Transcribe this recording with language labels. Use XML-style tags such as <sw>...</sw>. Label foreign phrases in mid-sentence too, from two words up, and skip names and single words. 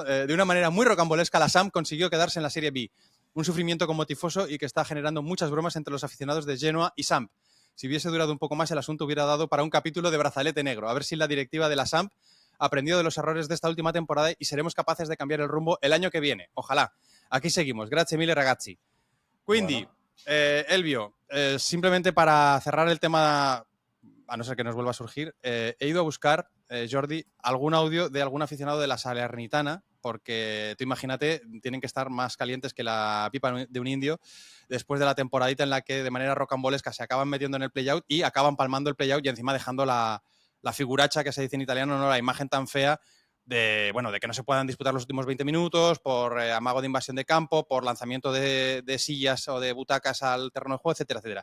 <es>De una manera muy rocambolesca, la SAM consiguió quedarse en la Serie B. Un sufrimiento como tifoso y que está generando muchas bromas entre los aficionados de Genoa y Samp. Si hubiese durado un poco más, el asunto hubiera dado para un capítulo de Brazalete Negro. A ver si la directiva de la Samp ha aprendido de los errores de esta última temporada y seremos capaces de cambiar el rumbo el año que viene. Ojalá. Aquí seguimos.</es> <it>Grazie mille, ragazzi. Quindi,</it> <es>Elvio, simplemente para cerrar el tema, a no ser que nos vuelva a surgir, he ido a buscar, Jordi, algún audio de algún aficionado de la Salernitana, porque tú imagínate, tienen que estar más calientes que la pipa de un indio después de la temporadita en la que de manera rocambolesca se acaban metiendo en el play-out y acaban palmando el play-out y encima dejando la figuracha, que se dice en italiano, ¿no?, la imagen tan fea de que no se puedan disputar los últimos 20 minutos por amago de invasión de campo, por lanzamiento de sillas o de butacas al terreno de juego, etcétera, etcétera.</es>